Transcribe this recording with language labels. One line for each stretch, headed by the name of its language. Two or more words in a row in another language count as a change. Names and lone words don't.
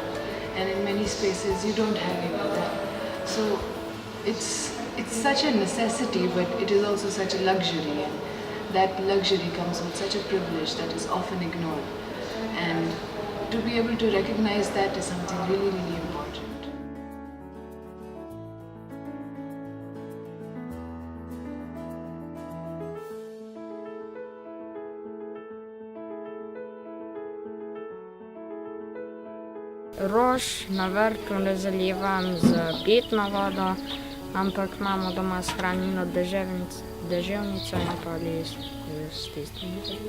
English: And in many spaces you don't have any of that. So it's such a necessity, but it is also such a luxury, and that luxury comes with such a privilege that is often ignored. And to be able to recognize that is something really, really important.
Slovenian: Rož na vrtu ne zalivam z pitno vodo, ampak imamo doma shranjeno deževnico in pa ali s tistimi